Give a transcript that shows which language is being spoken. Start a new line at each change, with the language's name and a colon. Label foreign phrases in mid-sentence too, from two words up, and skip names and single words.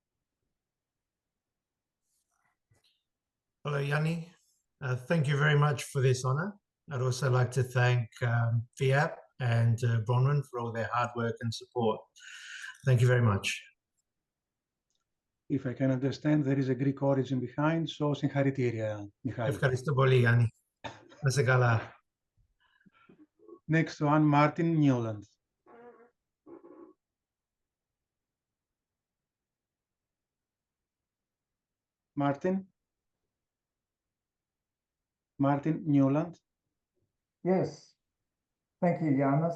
English: Hello, Yanni. Thank you very much for this honor. I'd also like to thank FIAP and Bronwyn for all their hard work and support. Thank you very much. If I can understand, there is a Greek origin behind, so συγχαρητήρια, Michail.
Greek: Ευχαριστώ πολύ, Yanni. Να είσαι καλά.
English: Next one, Martin Newland. Martin Newland. Yes, thank you, Ioannis.